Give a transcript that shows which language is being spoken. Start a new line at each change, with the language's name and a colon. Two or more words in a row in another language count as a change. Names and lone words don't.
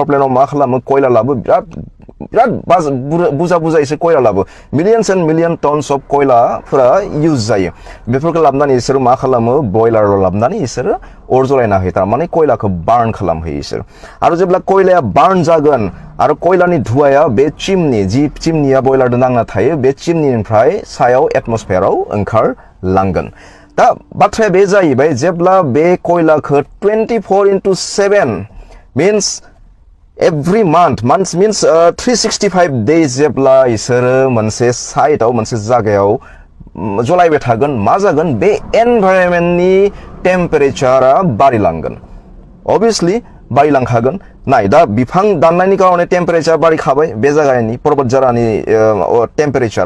Bodo: प्लान्टआव मा खालामो कोयला लाबो बिराद बुजा इसोर कोयला लाबो
English: millions and million tons of
Bodo: कोयलाफोरा इउज जायो बेफोरखौ लाबनानै इसोर मा खालामो बयलाराव लाबनानै इसोर अर जलायना होयो थारमाने कोयलाखौ बार्न खालामहोयो इसोर आरो जेब्ला कोयलाया बार्न जागोन आरो कोयलानि धुवाया बे चिमनि जि चिमनिया बयलारदो नांना थायो बे चिमनिनिफ्राय सायाव एटमस्फेयाराव ओंखारलांगोन दा बाथ्राया बे जाहैबाय जेब्ला बे कोयलाखौ
English: 24/7 means every month means 365 days
Bodo: जेब्ला इसोरो मोनसे साइटआव मोनसे जायगायाव जलायबाय थागोन मा जागोन बे एनभायरनमेन्टनि टेम्पारेचारा बारिलांगोन obviously बारिलांखागोन नाय दा बिफां दाननायनि कारणे टेम्पारेचार बारिखाबाय बे जायगानि पर्बत जारानि टेम्पारेचारा